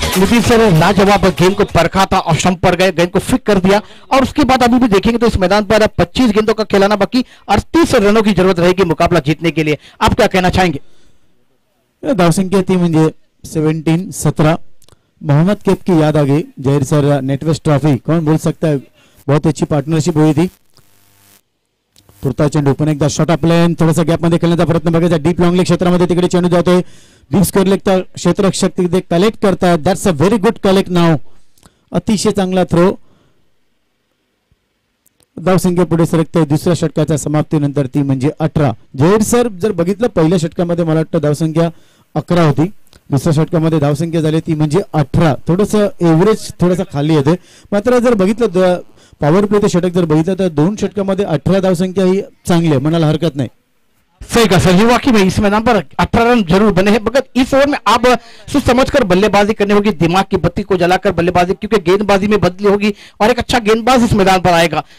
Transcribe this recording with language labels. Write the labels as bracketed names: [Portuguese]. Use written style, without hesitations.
[Hindi] Nitish sir लाजवाब गेंद को परखा था और स्टंप पर गए, गेंद को फिक कर दिया और उसके बाद अभी भी देखेंगे तो इस मैदान पर 25 गेंदों का खिलाना बाकी, 38 रनों की जरूरत रहेगी मुकाबला जीतने के लिए। आप क्या कहना चाहेंगे? [Marathi] धावसंख्या ती म्हणजे 17-17। [Hindi] मोहम्मद कैफ की याद आ गई। जहीर सर नेटवेस्ट ट्रॉफी कौन बोल सकता है, बहुत अच्छी पार्टनरशिप हुई थी। [Marathi] पुरता चेंडू पण एकदा शॉट आपल्यान थोडासा गॅप मध्ये खेळण्याचा प्रयत्न बघायचा। डीप लॉंग लेग क्षेत्रामध्ये तिकडे चेंडू जातोय। डीप स्क्वेअर लेगचा क्षेत्ररक्षक तिथे कलेक्ट करतात। [English] that's a very good collect [Marathi] नाव, अतिशय चांगला थ्रो। धावसंख्या पुढे सरकते दुसऱ्या षटकाच्या समाप्तीनंतर ती म्हणजे 18। जहीर सर जर बघितलं पहिल्या षटकामध्ये मला वाटतं धावसंख्या 11 होती, दुसऱ्या षटकामध्ये धावसंख्या झाली ती म्हणजे 18। थोडंसं एव्हरेज थोडंसं खाली येते। मात्र जर बघितलं पॉवर प्ले ते षटक जर बघितलं तर 2 षटकामध्ये 18 धावसंख्या ही चांगली है, म्हणायला हरकत नहीं। [Hindi] सही कहा सर, वाकई में इस मैदान पर 18 रन जरूर बने हैं, मगर इस ओवर में आप सोच समझकर बल्लेबाजी करनी होगी, दिमाग की बत्ती को जलाकर बल्लेबाजी, क्योंकि गेंदबाजी में बदली होगी और एक अच्छा गेंदबाज इस मैदान पर आएगा।